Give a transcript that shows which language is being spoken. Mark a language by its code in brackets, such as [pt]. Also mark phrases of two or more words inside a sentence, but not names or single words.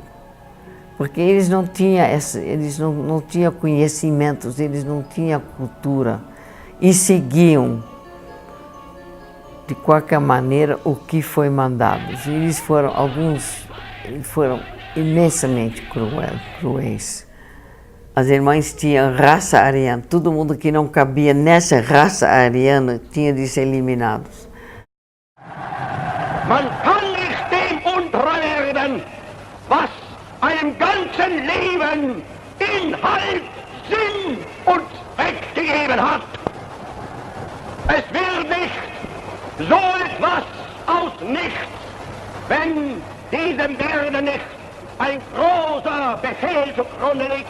[pt] Porque eles não tinham, não tinham conhecimentos, eles não tinham cultura e seguiam, de qualquer maneira, o que foi mandado. E eles foram, alguns foram imensamente cruéis. As irmãs tinham raça ariana, todo mundo que não cabia nessa raça ariana tinha de ser eliminado. [de] Man kann nicht dem untreu werden, was einem ganzen Leben Inhalt, Sinn und Zweck gegeben hat. Es wird nicht so etwas aus nichts, wenn diesem Werden nicht ein großer Befehl zugrunde liegt.